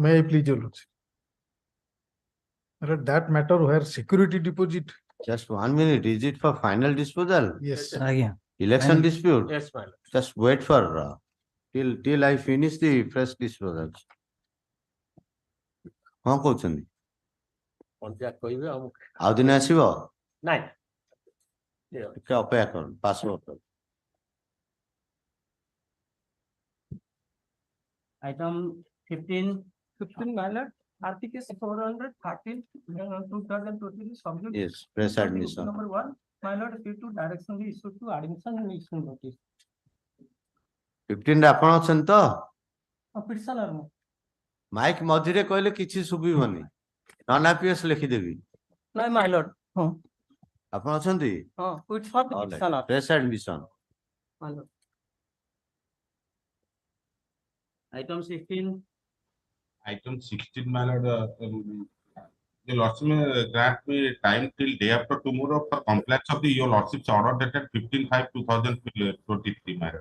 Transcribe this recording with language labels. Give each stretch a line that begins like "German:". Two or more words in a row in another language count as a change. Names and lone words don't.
English: may I please, your lordship? That matter where security deposit, Just 1 minute. Is it for final disposal? yes,
Odia: ଆଜ୍ଞା
English: Election dispute? yes, my lord. Just wait for till I finish the fresh disposals.
Odia: ହଁ କହୁଛନ୍ତି ଆଉ ଦିନେ ଆସିବ ନାଇଁ ଟିକେ ଅପେକ୍ଷା କର ପାସପୋର୍ଟ
English: item 15, 15 my lord, RTK 413 2023 subject yes press to admission number 1 my lord due to direction be issued to admission and issue notice
Odia: 15 ରେ ଆପଣ ଅଛନ୍ତି ତ petitioner ମୁଁ ମାଇକ୍ ମଝିରେ କହିଲେ କିଛି ଶୁଭିବନି ନନ୍ APS ଲେଖିଦେବି ନାଇଁ
English: my lord
Odia: ହଁ ଆପଣ ଅଛନ୍ତି
English: ହଁ with for the petitioner press admission my lord item 16, Item 16, my lord, your lordship may grant me time till day after tomorrow for compliance of your lordship's order dated 15/5/2023, my lord.